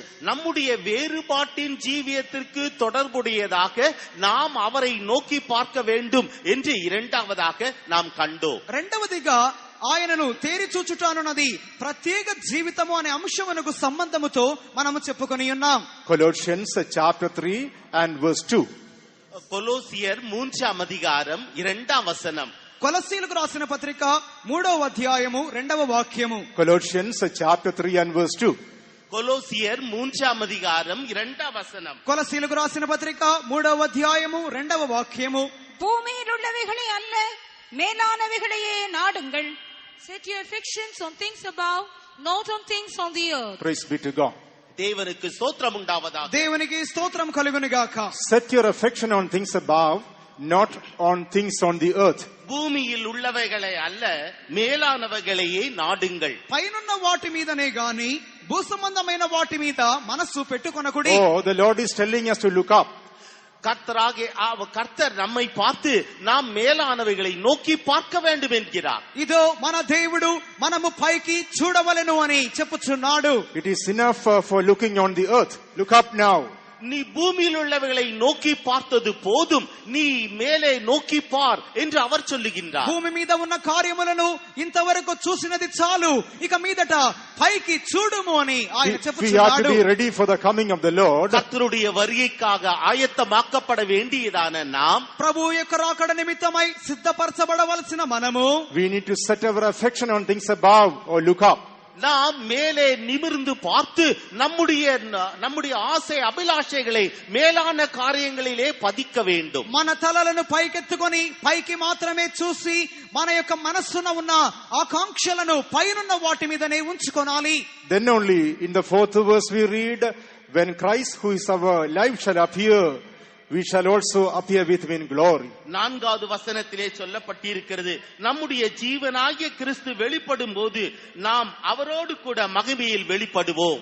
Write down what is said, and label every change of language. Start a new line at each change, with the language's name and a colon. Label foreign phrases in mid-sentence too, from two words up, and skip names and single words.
Tamil: நம்முடைய வேறுபாட்டின் ஜீவியத்திற்கு தொடர்புடையதாக நாம் அவரை நோக்கி பார்க்க வேண்டும் என்று இரண்டாவதாக நாம் கண்டோம்.
Telugu: రెండవదిగా ఆయనను తేరి చూచుటానున్నది ప్రత్యేక జీవితము అనే అంశమునకు సంబంధముతో మనము చెప్పుకొని ఉన్నాం.
English: Colossians chapter 3 and verse 2.
Tamil: கொலோசியர் 3ஆம் அதிகாரம் 2ஆம் வசனம்.
Telugu: కొలస్సీలకు రాసిన పత్రిక 3వ అధ్యాయము 2వ వాక్యము.
English: Colossians chapter 3 and verse 2.
Tamil: கொலோசியர் 3ஆம் அதிகாரம் 2ஆம் வசனம்.
Telugu: కొలస్సీలకు రాసిన పత్రిక 3వ అధ్యాయము 2వ వాక్యము.
Tamil: பூமியில் உள்ளவைகளை அல்ல மேலானவைகளையே நாடுங்கள்.
English: Set your affections on things above, not on things on the earth. Praise be to God.
Tamil: தேவனுக்கு ஸ்தோத்திரம் உண்டாவதாக.
Telugu: దేవునికి స్తోత్రం కలుగును గాక.
English: Set your affection on things above, not on things on the earth.
Tamil: பூமியில் உள்ளவைகளை அல்ல மேலானவைகளையே நாடுங்கள்.
Telugu: పైనున్న వాటి మీదనే గాని భూసంబంధమైన వాటి మీద మనస్సు పెట్టుకొనకుడి.
English: Oh, the Lord is telling us to look up.
Tamil: கர்த்தர் நம்மை பார்த்து நாம் மேலானவைகளை நோக்கி பார்க்க வேண்டும் என்கிறார்.
Telugu: ఇదో మన దేవుడు మనము పైకి చూడవలెను అని చెప్పుచున్నాడు.
English: It is enough for looking on the earth. Look up now.
Tamil: நீ பூமியில் உள்ளவைகளை நோக்கி பார்த்தது போதும், நீ மேலே நோக்கி பார் என்று அவர் சொல்லுகின்றார்.
Telugu: భూమి మీద ఉన్న కార్యములను ఇంతవరకు చూసినది చాలు, ఇక మీదట పైకి చూడుము అని ఆయన
English: We are to
Telugu: చెప్పుచున్నాడు.
English: be ready for the coming of the Lord.
Tamil: கர்த்தருடைய வருகைக்காக ஆயத்தமாக்கப்பட வேண்டியதான நாம்
Telugu: ప్రభు యొక్క రాకడ నిమిత్తమై సిద్ధపరచబడవలసిన మనము
English: We need to set our affection on things above or look up.
Tamil: நாம் மேலே நிமிர்ந்து பார்த்து நம்முடைய ஆசை அபிலாஷைகளை மேலான காரியங்களிலே பதிக்க வேண்டும்.
Telugu: మన తలలను పైకెత్తుకొని పైకి మాత్రమే చూసి మన యొక్క మనస్సున ఉన్న ఆకాంక్షలను పైనున్న వాటి మీదనే ఉంచుకోనాలి.
English: Then only in the 4th verse we read, when Christ who is our life shall appear, we shall also appear with him in glory.
Tamil: 4வது வசனத்திலே சொல்லப்பட்டிருக்கிறது, நம்முடைய ஜீவனாகிய கிறிஸ்து வெளிப்படும் போது நாம் அவரோடு கூட மகிமையில் வெளிப்படுவோம்.